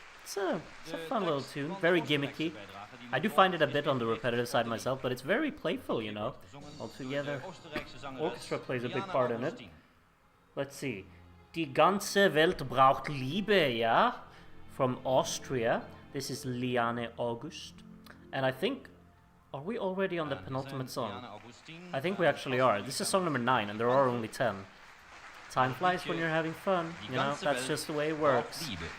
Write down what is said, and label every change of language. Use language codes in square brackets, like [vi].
[en] It's a fun little tune, very gimmicky. I do find it a bit on the repetitive side myself, but it's very playful, you know. Altogether, orchestra plays a big part in it. Let's see. [de] Die ganze Welt braucht Liebe, yeah? [en] From Austria. This is Liane Augustin. And I think, are we already on the penultimate song? I think we actually are. This is song number 9, and there are only 10. Time flies when you're having fun, you know, that's just the way it works.